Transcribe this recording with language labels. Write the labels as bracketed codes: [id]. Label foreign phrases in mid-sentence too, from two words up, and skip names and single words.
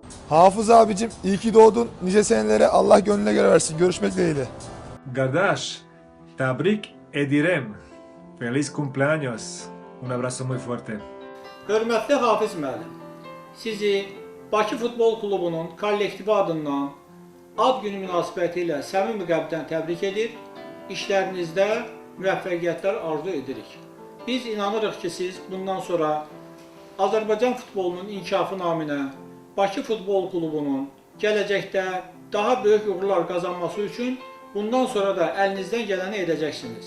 [tr] Hafız abicim iyi ki doğdun. Nice senelere Allah gönlüne göre versin. Görüşmek dileğiyle. [az] Gardash, tabrik edirem. [es] Feliz cumpleaños. Un abrazo muy fuerte. [az] Hörmətli Hafiz müəllim, sizi Bakı Futbol Klubunun kollektivi adından ad günü münasibəti ilə səmimi qəlbdən təbrik edir, işlərinizdə müvəffəqiyyətlər arzu edirik. Biz inanırıq ki, siz bundan sonra Azərbaycan futbolunun inkişafı naminə Bakı Futbol Klubunun gələcəkdə daha böyük uğurlar qazanması üçün bundan sonra da əlinizdən gələni edəcəksiniz.